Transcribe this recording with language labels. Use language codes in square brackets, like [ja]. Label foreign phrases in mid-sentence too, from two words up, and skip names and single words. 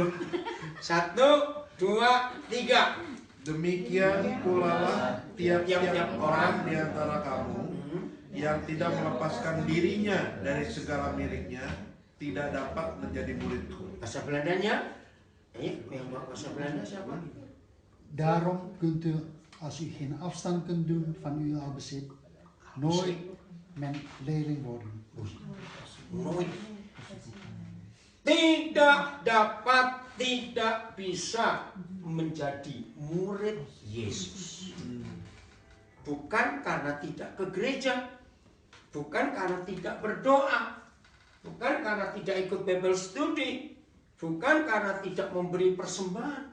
[id] 1, 2, 3. Demikian pula lah tiap-tiap orang di antara kamu yang tidak melepaskan dirinya dari segala miliknya tidak dapat menjadi muridku. Bahasa Belandanya? Yang bahasa Belanda siapa? [nl] Daarom kunt u, als u geen afstand kunt doen van uw al bezit, nooit mijn leerling worden. Nooit. [id] Tidak dapat, tidak bisa menjadi murid Yesus. Bukan karena tidak ke gereja, bukan karena tidak berdoa, bukan karena tidak ikut [en] Bible study, [id] bukan karena tidak memberi persembahan.